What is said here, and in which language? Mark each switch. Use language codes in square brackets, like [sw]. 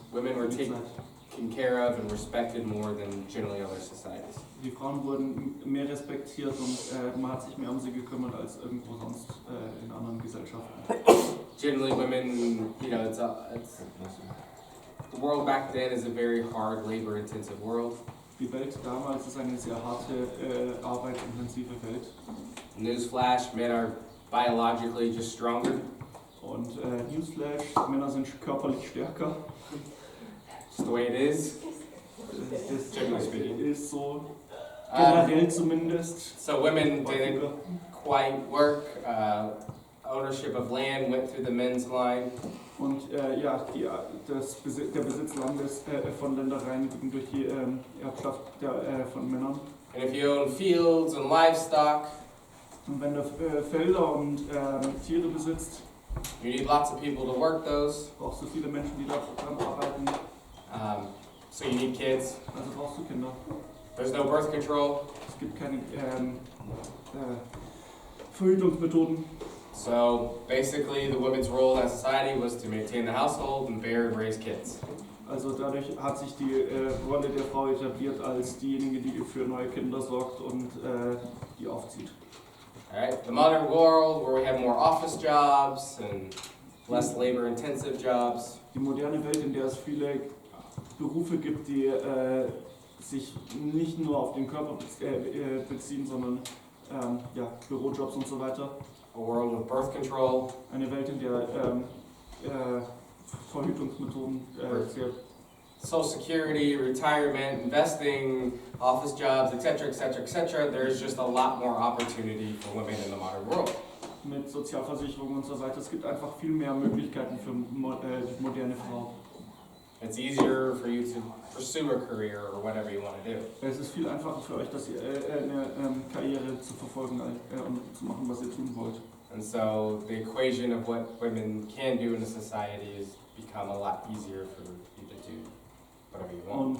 [en] Women were taken care of and respected more than generally other societies. [de] Die Frauen wurden mehr respektiert und man hat sich mehr um sie gekümmert als irgendwo sonst in anderen Gesellschaften. [en] Generally, women, you know, it's the world back then is a very hard, labor-intensive world. [de] Die Welt damals ist eine sehr harte, arbeitsintensive Welt. [en] Newsflash: men are biologically just stronger. [de] Und Newsflash: Männer sind körperlich stärker. [en] Just the way it is. [de] Das ist so, generell zumindest. [en] So women didn't quite work. Ownership of land went through the men's line. [de] Und ja, der Besitz Landes von Ländereien ging durch die Erbschaft von Männern. [en] And if you own fields and livestock, [de] und wenn du Felder und Tiere besitzt, [en] you need lots of people to work those. [de] Brauchst du viele Menschen, die daran arbeiten. [en] So you need kids. [de] Also brauchst du Kinder. [en] There's no birth control. [de] Es gibt keine Verhütungsmethoden. [en] So basically, the woman's role in that society was to maintain the household and bear and raise kids. [de] Also dadurch hat sich die Rolle der Frau etabliert als diejenige, die für neue Kinder sorgt und die aufzieht. [en] Alright, the modern world where we have more office jobs and less labor-intensive jobs. [de] Die moderne Welt, in der es viele Berufe gibt, die sich nicht nur auf den Körper beziehen, sondern ja, Bürojobs und so weiter. [en] A world with birth control. [de] Eine Welt, in der Verhütungsmethoden sehr [en] Social Security, retirement, investing, office jobs, etc., etc., etc. There's just a lot more opportunity for women in the modern world. [de] Mit Sozialversicherung und so weiter. Es gibt einfach viel mehr Möglichkeiten für die moderne Frau. [en] It's easier for you to pursue a career or whatever you want to do. [de] Es ist viel einfacher für euch, dass ihr eine Karriere zu verfolgen und zu machen, was ihr tun wollt. [en] And so the equation of what women can do in a society has become a lot easier for you to do whatever you want.